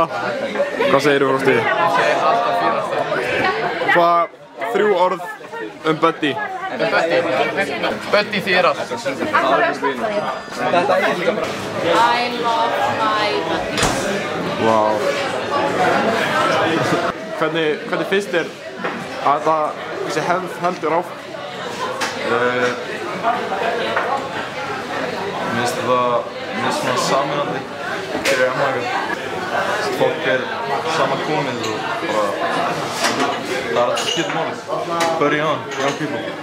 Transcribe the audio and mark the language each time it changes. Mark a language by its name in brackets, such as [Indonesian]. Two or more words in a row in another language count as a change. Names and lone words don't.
[Icelandic] Hvað segirðu, Frosti? Hvað 3 orð Buddy? Buddy þýðir allt. [English] I love my buddy. [Icelandic] Vá. Hvernig finnst þér að þessi hefð heldur áfram? Mér finnst það svona sameinandi fyrir ammaður. Fólk saman komið og bara það alltaf skiptir máli. [English] Bury on, young people.